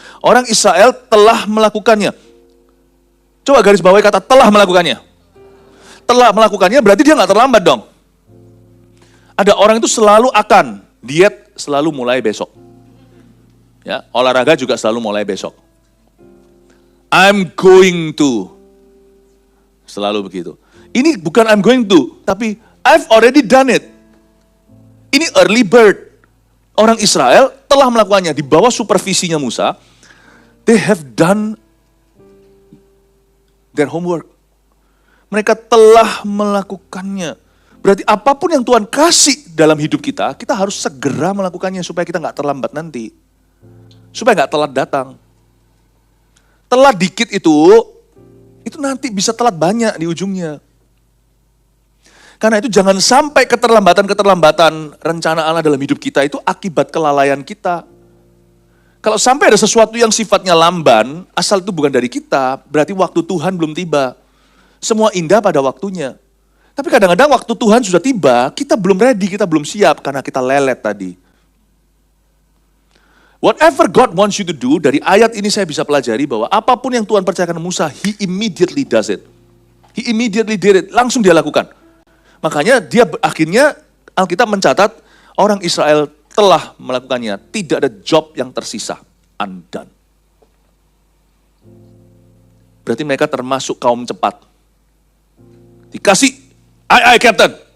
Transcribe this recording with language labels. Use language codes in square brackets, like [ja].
[id] Orang Israel telah melakukannya. Coba garis bawahi kata telah melakukannya. Telah melakukannya berarti dia gak terlambat dong. Ada orang itu selalu akan. Diet selalu mulai besok. Ya, olahraga juga selalu mulai besok. [en] I'm going to. [id] Selalu begitu. Ini bukan [en] I'm going to, tapi I've already done it. Ini early bird. [id] Orang Israel telah melakukannya di bawah supervisinya Musa. [en] They have done their homework. [id] Mereka telah melakukannya. Berarti apapun yang Tuhan kasih dalam hidup kita, kita harus segera melakukannya supaya kita nggak terlambat nanti. Supaya nggak telat datang. Telat dikit itu nanti bisa telat banyak di ujungnya. Karena itu jangan sampai keterlambatan rencana Allah dalam hidup kita itu akibat kelalaian kita. Kalau sampai ada sesuatu yang sifatnya lamban, asal itu bukan dari kita, berarti waktu Tuhan belum tiba. Semua indah pada waktunya. Tapi kadang-kadang waktu Tuhan sudah tiba, kita belum ready, kita belum siap karena kita lelet tadi. [en] Whatever God wants you to do, [id] dari ayat ini saya bisa pelajari bahwa apapun yang Tuhan percayakan Musa, [en] He immediately does it. He immediately did it, [id] langsung dia lakukan. Makanya dia akhirnya Alkitab mencatat orang Israel telah melakukannya, tidak ada job yang tersisa, undone. Berarti mereka termasuk kaum cepat. Dikasih, Aye, Captain.